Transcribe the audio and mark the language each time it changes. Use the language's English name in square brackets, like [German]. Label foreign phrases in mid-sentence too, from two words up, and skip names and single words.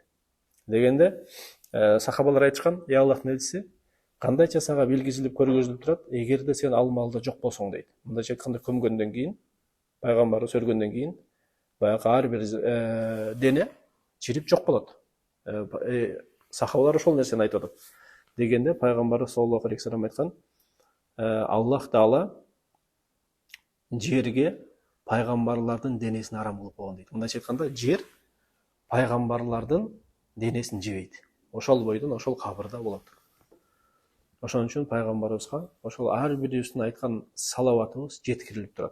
[Kyrgyz] Дегенде сахабалар айтышкан, "Я Аллахтын элчиси, кандайча сага билгизилип, көргөзүлүп турат, эгерде сен ал маалда жок болсоң" дейт. Мындайча айтканда, көмгөндөн кийин, пайгамбарыбыз өлгөндөн кийин, баягы ар бир дене чирип жок болот. Сахабалар ошол нерсени айтып атат. Дегенде пайгамбарыбыз [Arabic] صلى الله عليه وسلم [Kyrgyz] айткан, Аллах Таала жерге пайгамбарлардын денесин арам кылып койгон дейт. Мындайча айтканда, жер пайгамбарлардын денесин жебейт. Ошол бойдон ошол кабырда болот. Ошон үчүн пайгамбарыбызга ошол ар бирибиздин айткан салаватыбыз жеткирилип турат.